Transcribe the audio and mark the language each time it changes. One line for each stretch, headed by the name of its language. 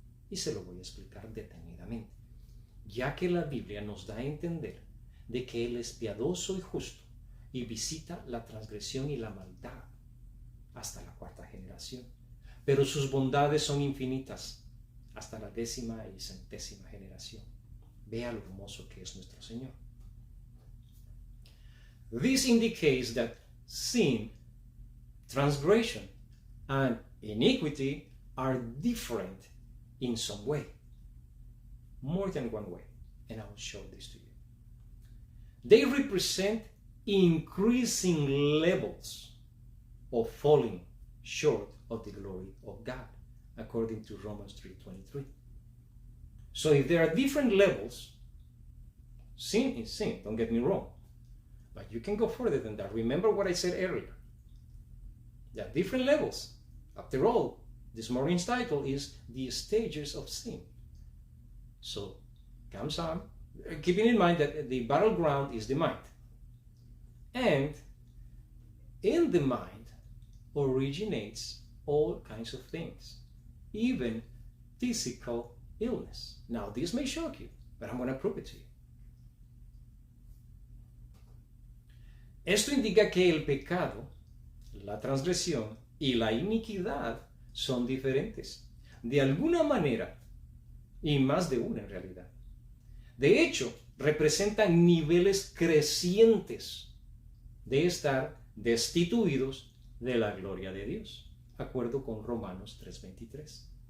Spanish: Y se lo voy a explicar detenidamente, ya que la Biblia nos da a entender de que Él es piadoso y justo y visita la transgresión y la maldad hasta la cuarta generación. Pero sus bondades son infinitas hasta la 10ª y 100ª generación. Vea lo hermoso que es nuestro Señor.
English: This indicates that sin, transgression, and iniquity are different in some way, more than one way, and I will show this to you. They represent increasing levels of falling short of the glory of God, according to Romans 3:23. So if there are different levels, sin is sin, don't get me wrong. But you can go further than that. Remember what I said earlier. There are different levels. After all, this morning's title is The Stages of Sin. So, comes on, keeping in mind that the battleground is the mind. And in the mind originates all kinds of things, even physical illness. Now, this may shock you, but I'm going to prove it to you.
Spanish: Esto indica que el pecado, la transgresión y la iniquidad son diferentes, de alguna manera, y más de una en realidad. De hecho, representan niveles crecientes de estar destituidos de la gloria de Dios, de acuerdo con Romanos 3:23.